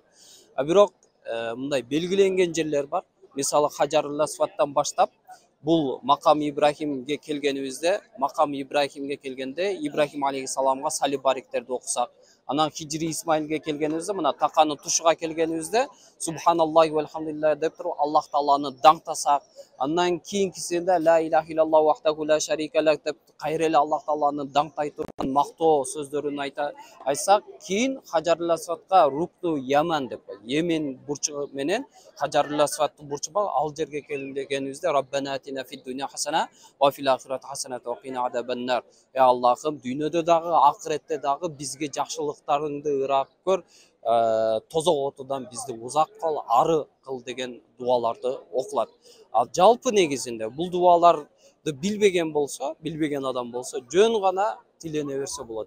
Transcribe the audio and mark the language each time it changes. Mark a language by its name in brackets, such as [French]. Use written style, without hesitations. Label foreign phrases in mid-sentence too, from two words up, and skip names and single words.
[Kyrgyz] А бирок мындай белгиленген жерлер бар. Мисалы Хаджарул Асвадтан баштап бул Макам Ибрахимге келгенибизде, Макам Ибрахимге келгенде Ибрахим алейхиссаламга сали бариктерди окусак, анан Хижри Исмаилге келгенибизде, мына таканын тушуга келгенибизде [Arabic] سبحان الله والحمد لله [Kyrgyz] деп туруп Аллах тааланы даңтасак, андан кийинкисинде [Arabic] لا إله إلا الله وحده لا شريك له [Kyrgyz] деп кайра эле Аллах тааланы даңтай турган мактоо сөздөрүн айтсак, кийин Хаджарул Асвадка Рукту Яман деп коет. Йемен бурчу менен Хаджарул Асвадтын бурчу бар. Ал жерге келгенибизде [Arabic] ربنا آتنا في الدنيا حسنة وفي الآخرة حسنة وقنا عذاب النار. [Kyrgyz] Аллахым, дүйнөдө дагы, акыретте дагы бизге жакшылыктарыңды ырак көр, тозок отудан бизди узак кыл, ары кыл деген дуаларды окулат. Ал жалпы негизинде бул дуаларды билбеген болсо, билбеген адам болсо, жөн гана тилене берсе болот.